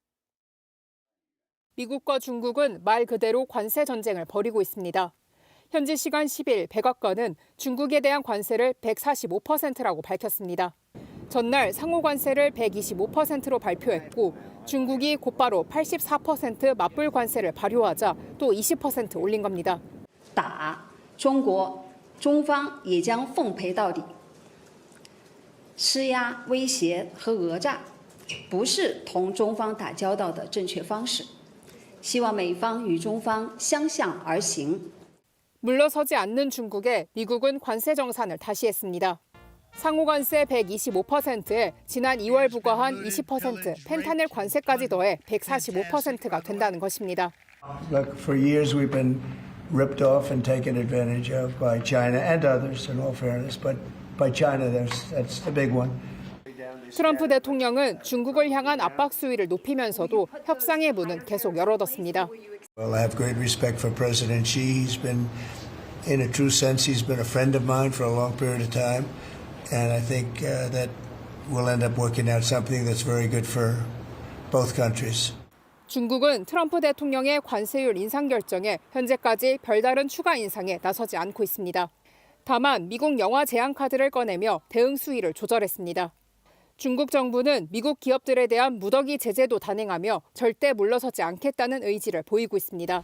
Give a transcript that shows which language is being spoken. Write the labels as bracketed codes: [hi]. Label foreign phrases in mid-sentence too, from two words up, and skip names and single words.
[ko] 미국과 중국은 말 그대로 관세 전쟁을 벌이고 있습니다. 현지 시간 10일 백악관은 중국에 대한 관세를 145%라고 밝혔습니다. 전날 상호관세를 125%로 발표했고 중국이 곧바로 84% 맞불 관세를 발효하자 또 20% 올린 겁니다. [zh] 打中国中方也将奉陪到底施压威胁和讹诈不是同中方打交道的正确方式希望美方与中方相向而行 [ko] 물러서지 않는 중국에 미국은 관세 정산을 다시 했습니다. 상호관세 125%에 지난 2월 부과한 20% 펜타닐 관세까지 더해 145%가 된다는 것입니다. [en] Look, for years we've been ripped off and taken advantage of by China and others, in all fairness, but by China, that's a big one. [ko] 트럼프 대통령은 중국을 향한 압박 수위를 높이면서도 협상의 문은 계속 열어뒀습니다. [en] Well, I have great respect for President Xi. He's been, in a true sense, he's been a friend of mine for a long period of time. And I think that we'll end up working out something that's very good for both countries. [ko] 중국은 트럼프 대통령의 관세율 인상 결정에 현재까지 별다른 추가 인상에 나서지 않고 있습니다. 다만 미국 영화 제한 카드를 꺼내며 대응 수위를 조절했습니다. 중국 정부는 미국 기업들에 대한 무더기 제재도 단행하며 절대 물러서지 않겠다는 의지를 보이고 있습니다.